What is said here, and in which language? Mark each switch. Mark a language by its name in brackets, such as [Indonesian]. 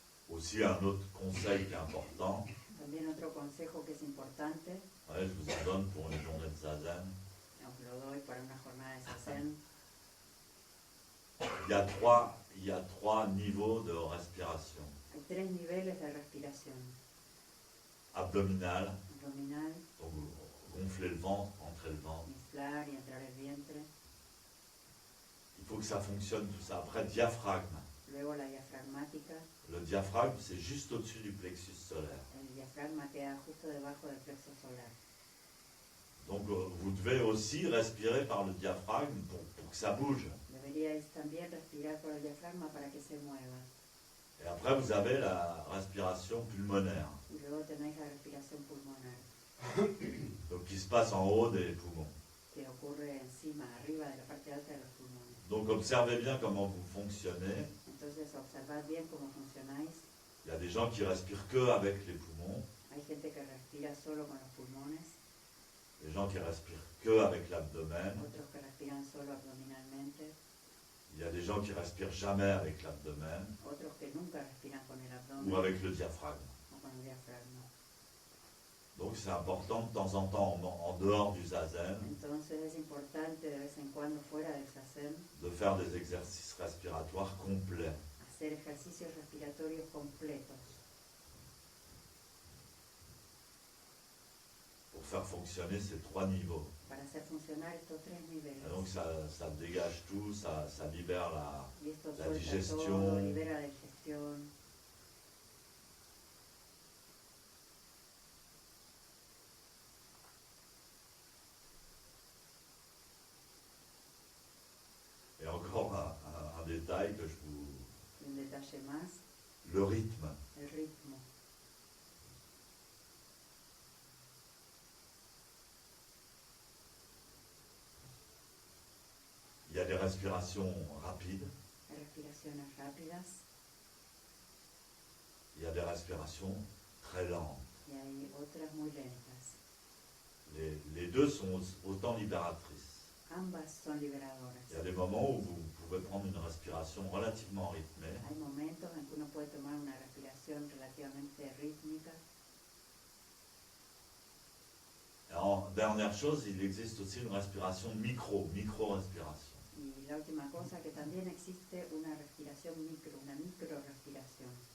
[French] Aussi un autre conseil qui est important, [Spanish] También otro consejo que es importante, [French] ouais, je vous en donne pour une journée de zazen. [Spanish] os lo doy para una jornada de zazen. [French] Il y a trois niveaux de respiration. [Spanish] Hay 3 niveles de respiración. [French] Abdominal, [Spanish] Abdominal, [French] donc gonfler le ventre, entrer le ventre. [Spanish] inflar y entrar el vientre. [French] Il faut que ça fonctionne tout ça. Après, diaphragme. [Spanish] Luego la diafragmática. [French] Le diaphragme, c'est juste au-dessus du plexus solaire. [Spanish] El diafragma queda justo debajo del plexo solar. [French] Donc vous devez aussi respirer par le diaphragme pour que ça bouge. [Spanish] Deberíais también respirar por el diafragma para que se mueva. [French] Et après, vous avez la respiration pulmonaire, [Spanish] Y luego tenéis la respiración pulmonar, [French] donc qui se passe en haut des poumons. [Spanish] que ocurre encima, arriba de la parte alta de los pulmones. [French] Donc observez bien comment vous fonctionnez. [Spanish] Entonces observad bien cómo funcionáis. [French] Il y a des gens qui respirent que avec les poumons, [Spanish] Hay gente que respira solo con los pulmones, [French] des gens qui respirent que avec l'abdomen. [Spanish] otros que respiran solo abdominalmente, [French] Il y a des gens qui respirent jamais avec l'abdomen [Spanish] otros que nunca respiran con el [French] ou [Spanish] abdomen [French] avec le diaphragme. [Spanish] o con el diafragma. [French] Donc c'est important de temps en temps, en dehors du zazen, [Spanish] Entonces es importante de vez en cuando fuera del zazen [French] de faire des exercices respiratoires complets. [Spanish] hacer ejercicios respiratorios completos [French] Pour faire fonctionner ces trois niveaux. [Spanish] para hacer funcionar estos 3 niveles. [French] Et donc ça dégage tout, ça libère [Spanish] Y esto la suelta digestión. todo, libera la digestión. [French] Et encore un détail que je vous... [Spanish] Un detalle más, [French] Le rythme. [Spanish] el ritmo. [French] Il y a des respirations rapides, [Spanish] Hay respiraciones rápidas [French] il y a des respirations très lentes. [Spanish] y hay otras muy lentas. [French] Les deux sont autant libératrices. [Spanish] Ambas son liberadoras. [French] Il y a des moments où vous pouvez prendre une respiration relativement rythmée, [Spanish] Hay momentos en que uno puede tomar una respiración relativamente rítmica. [French] et en dernière chose, il existe aussi une respiration micro-respiration. [Spanish] Y la última cosa, que también existe una respiración una micro-respiración.